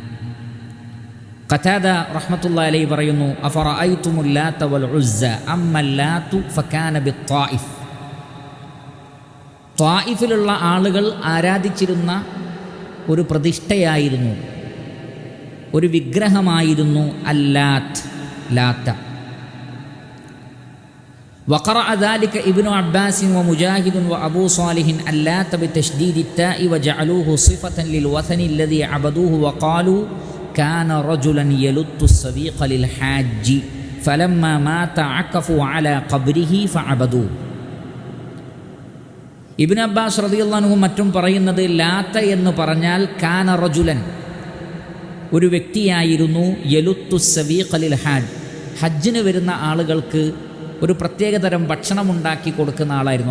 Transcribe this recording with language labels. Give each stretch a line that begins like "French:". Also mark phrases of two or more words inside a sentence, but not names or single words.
Malayalam: ഖതാദ
Arabic: رحمة الله عليه
Malayalam: പറയുന്നു,
Arabic: أفرأيتم اللات والعزى أما اللات فكان بالطائف.
Malayalam: ത്വായിഫിലുള്ള ആളുകൾ ആരാധിച്ചിരുന്ന ഒരു പ്രതിഷ്ഠയായിരുന്നു, ഒരു വിഗ്രഹമായിരുന്നു ലാത്ത.
Arabic: وقرأ ذلك ابن عباس ومجاهد وأبو صالح اللات بتشديد التاء وجعلوه صفة للوثن الذي عبدوه وقالوا كان رجلا يلت السبيق للحاج فلما مات عكفوا على قبره فعبدوه.
Malayalam: ഇബ്നു അബ്ബാസ്
Arabic: رضي الله عنه
Malayalam: മറ്റും പറയുന്നത്, ലാത്ത എന്ന് പറഞ്ഞാൽ
Arabic: كان رجلا,
Malayalam: ഒരു വ്യക്തിയായിരുന്നു,
Arabic: يلت السويق للحاج,
Malayalam: ഹജ്ജിന് വരുന്ന ആളുകൾക്ക് ഒരു പ്രത്യേകതരം ഭക്ഷണം ഉണ്ടാക്കി കൊടുക്കുന്ന ആളായിരുന്നു.